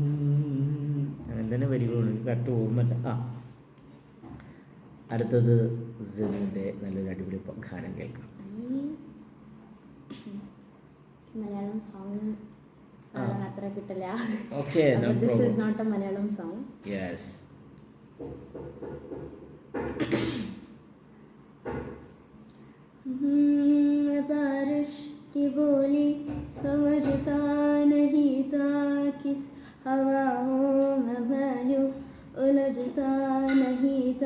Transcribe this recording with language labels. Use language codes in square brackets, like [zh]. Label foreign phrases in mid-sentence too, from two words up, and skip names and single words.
[ml] അങ്ങനെ തന്നെ വരികയാണ്, കറക്റ്റ് ഓർമ്മല്ല. അടുത്തത് ജനുവിൻ്റെ നല്ലൊരു അടിപൊളി ഗാനം കേൾക്കാം. മലയാളം സോങ് അത്ര കിട്ടില്ല. ഓക്കെ, [en] This is not a Malayalam song. [ml] യെസ്. [hi] बारिश की बोली समझता नहीं था, किस हवाओं में मैं यूं उलझता नहीं था.